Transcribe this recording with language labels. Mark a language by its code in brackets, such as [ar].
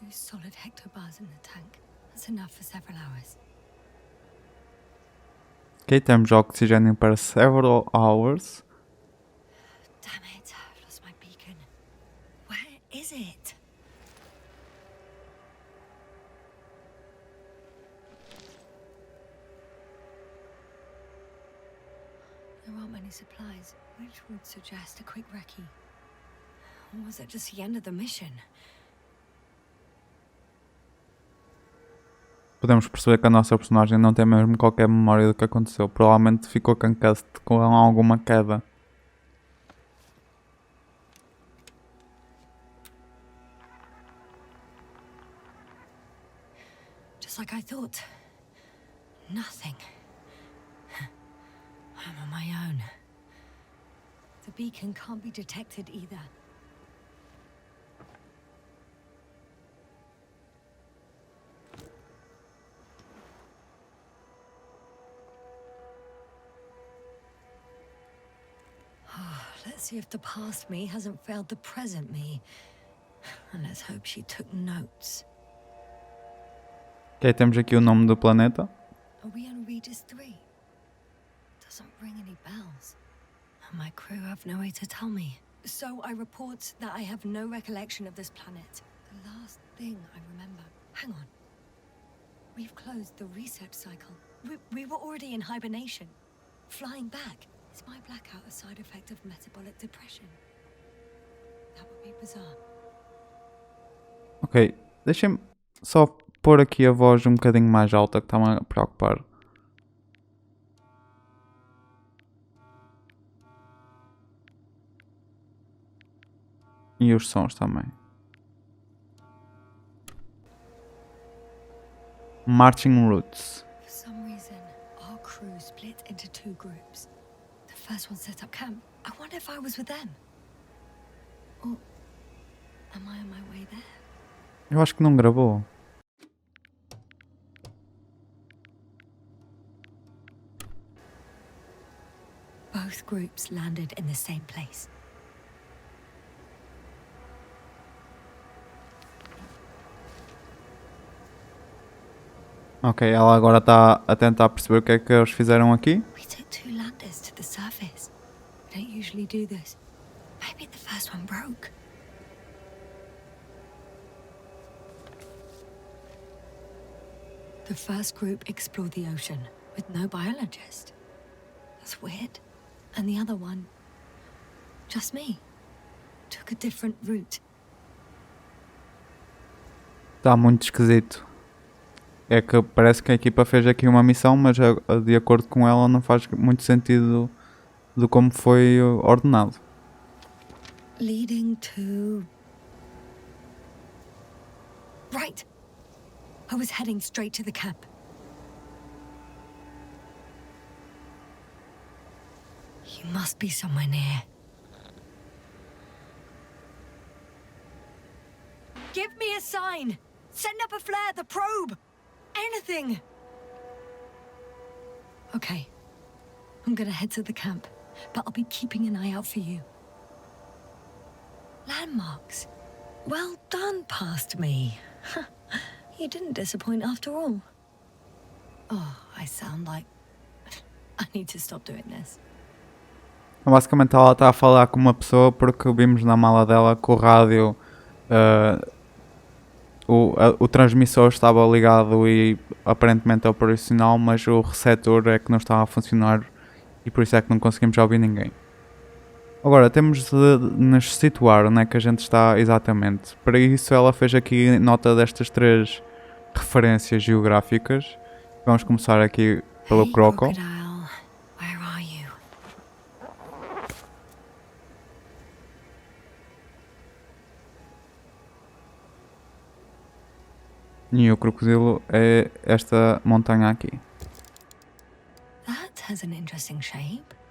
[en] solid hectobars in the tank. That's enough for several hours. [pt] Ok, temos oxigênio para [en] several hours. Damn it, I've lost my beacon. Where is it? There aren't many supplies, which would suggest a quick recce. Or was it just the end of the mission? [pt] Podemos perceber que a nossa personagem não tem mesmo qualquer memória do que aconteceu. Provavelmente ficou concussed com alguma queda. [en] Just like I thought. Nothing. I'm on my own. The beacon can't be detected either. Let's see if the past me hasn't failed the present me. And let's hope she took notes. [pt] Ok, temos aqui o nome do planeta. [en] Are we on Regis 3? Doesn't ring any bells. And my crew have no way to tell me. So I report that I have no recollection of this planet. The last thing I remember. Hang on. We've closed the research cycle. We were already in hibernation. Flying back. Is my blackout a side effect of metabolic depression? That would be bizarre. [pt] Ok, deixem-me só pôr aqui a voz um bocadinho mais alta que está-me a preocupar. E os sons também. [en] Marching routes. For some reason, our crew split into two groups. The first one set up camp. I wonder if I was with them. Or am I on my way there? [pt] Eu acho que não gravou. [en] Both groups landed in the same place. [pt] Ok, ela agora está a tentar perceber o que é que eles fizeram aqui. [en] We took two landers to the surface. We don't usually do this. Maybe the first one broke. The first group explored the ocean with no biologist. That's weird. And the other one, just me, took a different route. [pt] Está muito esquisito. É que parece que a equipa fez aqui uma missão, mas de acordo com ela não faz muito sentido de como foi ordenado. [en] Leading to... Right. I was heading straight to the camp. You must be somewhere near. Give me a sign! Send up a flare, the probe! Anything! Okay. I'm gonna head to the camp, but I'll be keeping an eye out for you. Landmarks. Well done, past me. You didn't disappoint after all. Oh, I sound like... I need to stop doing this. [pt] Basicamente ela está a falar com uma pessoa porque vimos na mala dela que o rádio, o transmissor estava ligado e aparentemente é operacional, mas o receptor é que não estava a funcionar e por isso é que não conseguimos ouvir ninguém. Agora temos de nos situar onde é que a gente está exatamente. Para isso ela fez aqui nota destas 3 referências geográficas. Vamos começar aqui pelo [en] Hey, Crocodile. Crocodile, where are you? [pt] E o crocodilo é esta montanha aqui. [en] That has an interesting shape.